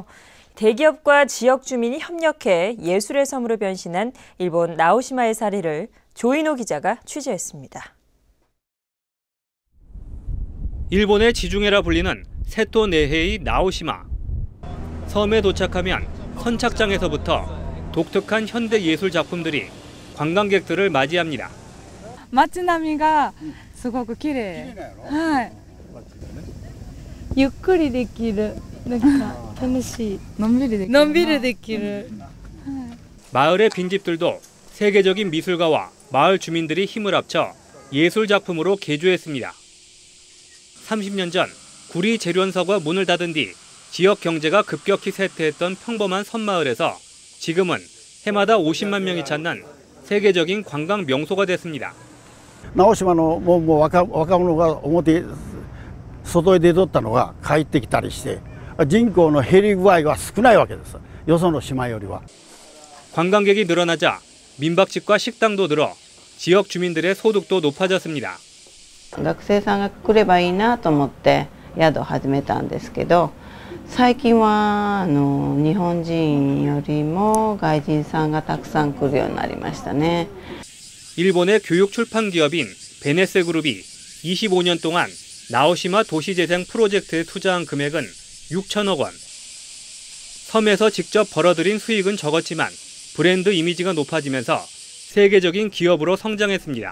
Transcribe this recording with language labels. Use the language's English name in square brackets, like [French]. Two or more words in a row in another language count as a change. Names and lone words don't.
[Korean] 대기업과 지역 주민이 협력해 예술의 섬으로 변신한 일본 나오시마의 사례를 조인호 기자가 취재했습니다. 일본의 지중해라 불리는 세토 내해의 나오시마. 섬에 도착하면 선착장에서부터 독특한 현대 예술 작품들이 관광객들을 맞이합니다. [Japanese] 街並みがすごく綺麗。はい。ゆっくりできる。なんか楽しい。のんびりできる。 [Korean] 마을의 빈집들도 세계적인 미술가와 마을 주민들이 힘을 합쳐 예술 작품으로 개조했습니다. 30년 전 구리 재련서가 문을 닫은 뒤 지역 경제가 급격히 쇠퇴했던 평범한 섬마을에서 지금은 해마다 50만 명이 찾는 세계적인 관광 명소가 됐습니다. [Japanese] 直島のもう若者が外へ出とったのが帰ってきたりして人口の減り具合が少ないわけです。よその島よりは. [Korean] 관광객이 늘어나자 민박집과 식당도 늘어 지역 주민들의 소득도 높아졌습니다. [Japanese] 学生さんが来ればいいなと思って宿を始めたんですけど、最近は日本人よりも外人さんがたくさん来るようになりましたね. [Korean] 일본의 교육 출판 기업인 베네세 그룹이 25년 동안 나오시마 도시재생 프로젝트에 투자한 금액은 6천억 원. 섬에서 직접 벌어들인 수익은 적었지만 브랜드 이미지가 높아지면서 세계적인 기업으로 성장했습니다.